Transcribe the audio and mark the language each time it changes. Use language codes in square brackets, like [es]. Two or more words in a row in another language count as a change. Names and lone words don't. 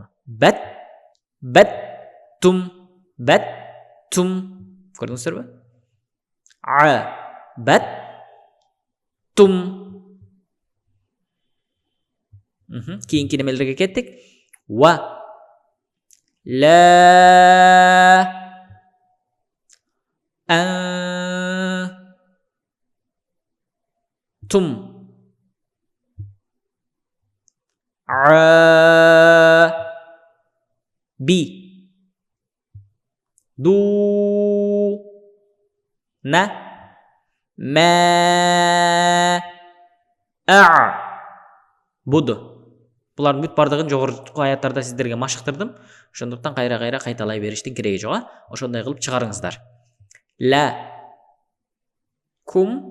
[ar] بَدْتُمْ. [ky] Көрдүңүздөрбү? [ar] بَدْتُمْ. [ky] Кийинки немелерге кеттик. [ar] وَ لَا. تُمْ. بِ. دُو. نَ. بُدُ. [ky] Булардын бүт бардыгын жогорку аяттарда сиздерге машыктырдым. Ошондуктан кайра кайталай бериштин кереги жок. Ошондой кылып чыгарыңыздар. [ar] لَا كُمْ.